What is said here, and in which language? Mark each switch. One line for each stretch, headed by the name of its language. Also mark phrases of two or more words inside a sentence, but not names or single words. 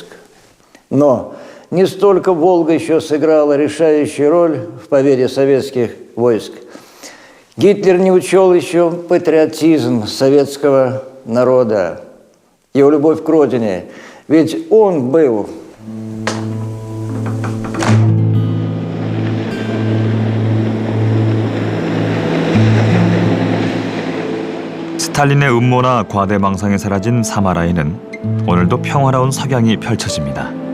Russian: Но не столько Волга еще сыграла решающую роль в победе советских войск. Гитлер не учел еще патриотизм советского народа, его любовь к родине. Ведь он был
Korean: 스탈린의 음모나 과대망상에 사라진 사마라에는 오늘도 평화로운 석양이 펼쳐집니다.